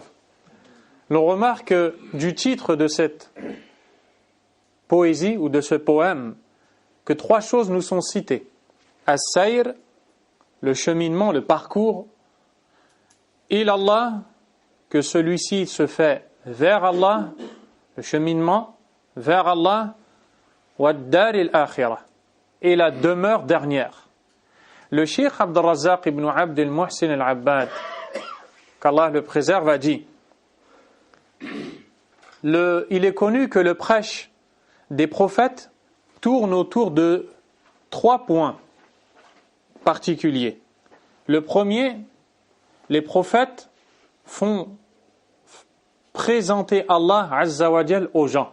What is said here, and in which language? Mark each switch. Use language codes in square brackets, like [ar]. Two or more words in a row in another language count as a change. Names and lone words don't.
[fr] L'on remarque du titre de cette poésie ou de ce poème que trois choses nous sont citées. As-sayr, le cheminement, le parcours. Il-Allah, que celui-ci se fait vers Allah, le cheminement vers Allah. [ar] والدار الآخرة, [fr] et la demeure dernière. Le cheikh Abd al-Razzaq ibn Abd al-Muhsin al-Abbad, qu'Allah le préserve, a dit, il est connu que le prêche des prophètes tourne autour de 3 points particuliers. Le premier, les prophètes font présenter Allah [ar] عز وجل [fr] aux gens.